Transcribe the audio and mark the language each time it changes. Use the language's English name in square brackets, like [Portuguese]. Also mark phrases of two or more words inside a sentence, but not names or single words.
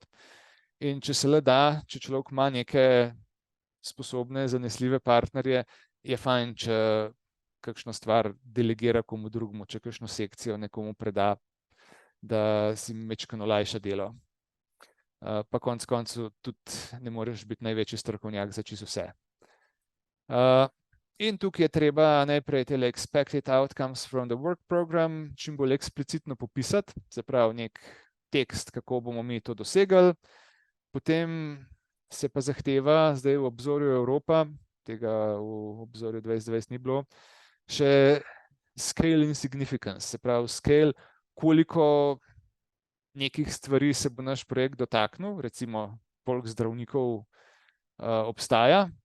[Slovenian] In če se le da, če človek ima neke sposobne, zanesljive partnerje, je fajn, če kakšno stvar delegira komu drugemu, če kakšno sekcijo nekomu preda, da si mečkano lajša delo. Pa konec koncev tudi ne moreš biti največji strokovnjak za čisto vse. In tukaj je treba najprej tele [English] expected outcomes from the work program [Slovenian] čim bolj eksplicitno popisati, se pravi nek tekst, kako bomo mi to dosegli. Potem se pa zahteva, zdaj v obzorju Evropa, tega v obzorju 2020 ni bilo, še scale in significance, se pravi scale, koliko nekih stvari se bo naš projekt dotaknil, recimo koliko zdravnikov obstaja.